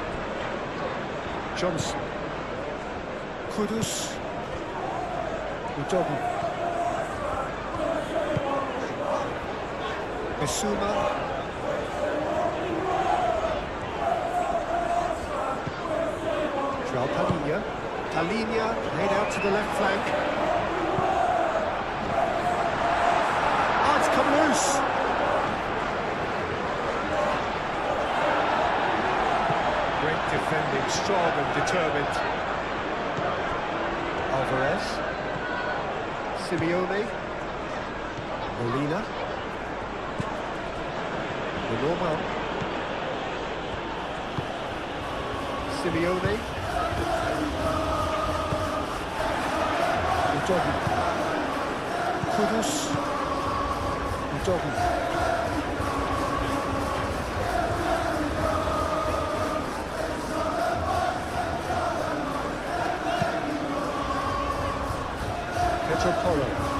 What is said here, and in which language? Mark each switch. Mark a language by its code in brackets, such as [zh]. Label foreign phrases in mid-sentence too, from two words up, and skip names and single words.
[en] Johnson. Kudus. Udogi. Bissouma. Joao Palhinha. Palhinha laid out to the left flank. Oh, it's come loose. Great defending, strong and determined. Alvarez. Simeone. Molina. Normal. Simeone. Udogi. Kudus. Udogi. Pedro Porro.